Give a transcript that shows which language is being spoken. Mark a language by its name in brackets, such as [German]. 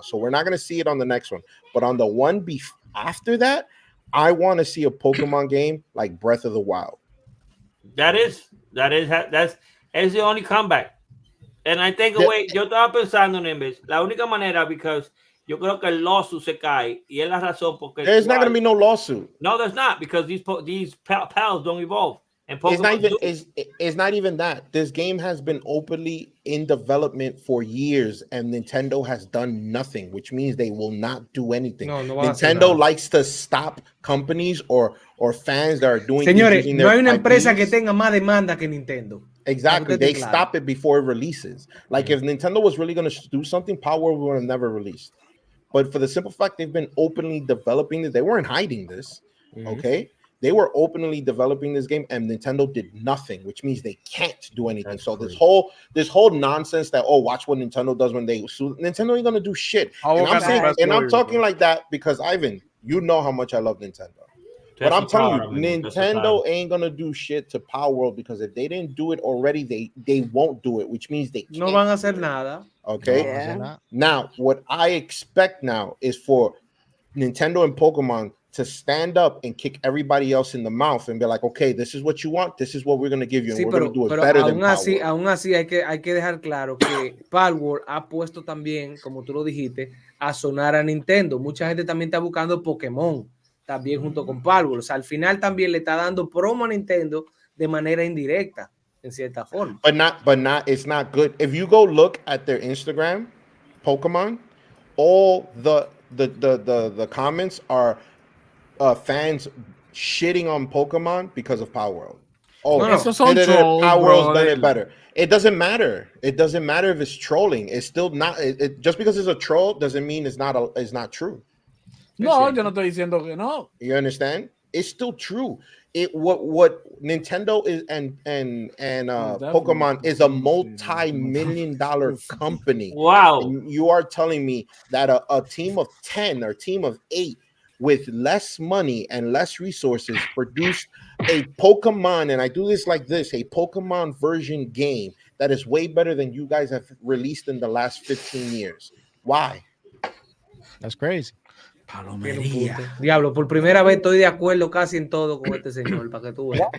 [English] So we're not going to see it on the next one, but on the one after that, I want to see a Pokemon game like Breath of the Wild. That's the only comeback. And I think, [Spanish] yo estaba pensando en vez, la única manera, because yo creo que el lawsuit se cae, y es la razón porque [English] there's not going to be no lawsuit. No, there's not, because these pals don't evolve. And it's not even that. This game has been openly in development for years, and Nintendo has done nothing, which means they will not do anything. Nintendo likes to stop companies or fans that are doing. [Spanish] Señores, no hay una empresa que tenga más demanda que Nintendo. [English] Exactly, they stop it before it releases. Like if Nintendo was really going to do something, Power would have never released. But for the simple fact they've been openly developing this, they weren't hiding this. Okay. They were openly developing this game, and Nintendo did nothing, which means they can't do anything. That's so crazy. This whole nonsense that watch what Nintendo does when they sue. Nintendo ain't gonna do shit. And I'm talking like that because Ivan, you know how much I love Nintendo. But I'm telling you, Nintendo ain't gonna do shit to Power World because if they didn't do it already, they won't do it, which means they can't. [Spanish] No van a hacer nada. [English] Okay. Yeah. Now, what I expect now is for Nintendo and Pokemon to stand up and kick everybody else in the mouth and be like, okay, this is what you want, this is what we're gonna give you, and [Spanish] Sí, [English] we're gonna do it better than Power World. [Spanish] Aún así hay que dejar claro que Power World ha puesto también, como tú lo dijiste, a sonar a Nintendo. Mucha gente también está buscando Pokémon también junto con Power World. O sea, al final también le está dando promo a Nintendo de manera indirecta, en cierta forma. [English] But it's not good. If you go look at their Instagram, Pokemon, all the comments are fans shitting on Pokemon because of Power World. Oh, no. Power World's done it better. It doesn't matter. It doesn't matter if it's trolling. It's still not. Just because it's a troll doesn't mean it's not true. [Spanish] No, yo no estoy diciendo que no. [English] You understand? It's still true. What Nintendo is and Pokemon is a multi-million-dollar company. Wow. And you are telling me that a team of 10 or a team of 8 with less money and less resources produced a Pokemon, and I do this like this, a Pokemon version game that is way better than you guys have released in the last 15 years. Why? That's crazy. [Spanish] Palomería. Diablo, por primera vez estoy de acuerdo casi en todo con este señor, para que tú veas.